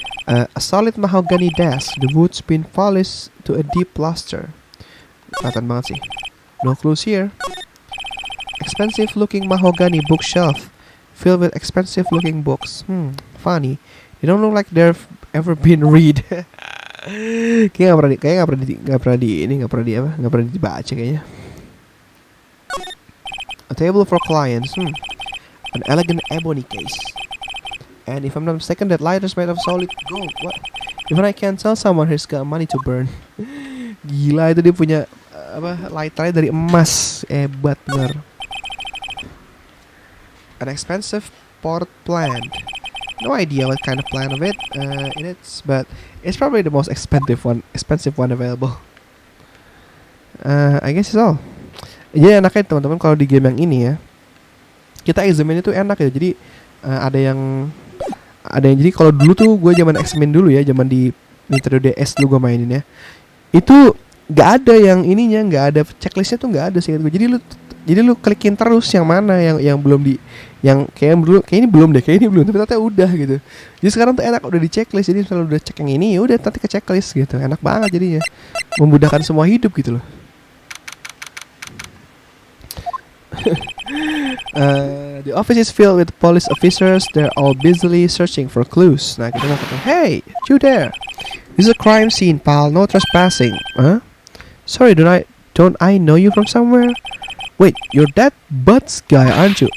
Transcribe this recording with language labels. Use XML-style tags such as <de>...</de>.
<en>A solid mahogany desk, the wood's been polished to a deep luster.</en> <id>Kelihatan banget sih.</id> <en>No clues here. Expensive looking mahogany bookshelf filled with expensive looking books. Funny. They don't look like they've ever been read.</en> <id>Kayaknya nggak pernah dibaca kayaknya.</id> <en>A table for clients. An elegant ebony case. And if I'm not mistaken, that lighter is made of solid gold. What? Even I can't tell someone he's got money to burn.</en> <id>Gila, itu dia punya lighternya dari emas. Hebat bener.</id> <en>An expensive pot plant. No idea what kind of plant of it is, but it's probably the most expensive one available. I guess it's all.</en> <id>Jadi enaknya teman-teman kalau di game yang ini ya, kita examine itu enak ya. Jadi ada yang jadi kalau dulu tuh gue zaman examine dulu ya, zaman di Nintendo DS dulu gue mainin ya, itu nggak ada yang ininya, nggak ada checklistnya tuh nggak ada sih gue. Jadi lu klikin terus yang mana yang belum di, yang kayak ini belum deh, kayak ini belum, tapi ternyata udah gitu. Jadi sekarang tuh enak, udah di checklist. Jadi misalnya udah cek yang ini, ya udah nanti ke checklist gitu. Enak banget jadinya, memudahkan semua hidup gitu loh.</id> <en>The office is filled with police officers. They're all busily searching for clues.</en> <id>Nah, kita mau ketemu.</id> <en>Hey, you there? This is a crime scene, pal. No trespassing. Huh? Sorry, don't I know you from somewhere? Wait, you're that Butts guy, aren't you?</en>